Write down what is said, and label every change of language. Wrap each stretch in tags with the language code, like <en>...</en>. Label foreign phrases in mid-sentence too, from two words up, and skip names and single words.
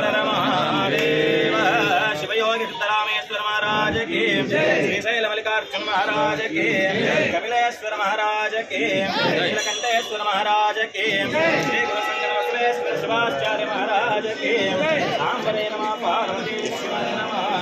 <hi>ಮಹಾದೇವ ಶಿವಯೋಗಿ ಸಿದ್ದರಾಮೇಶ್ವರ महाराज की श्रीशैल मल्लिकार्जुन महाराज की कपिलेश्वर महाराज की नीलकंठेश्वर महाराज की श्री गुरु शंकर बसवेश्वर शिवाचार्य महाराज की सांबरे नमः पार्वती शिवाय नमः</hi>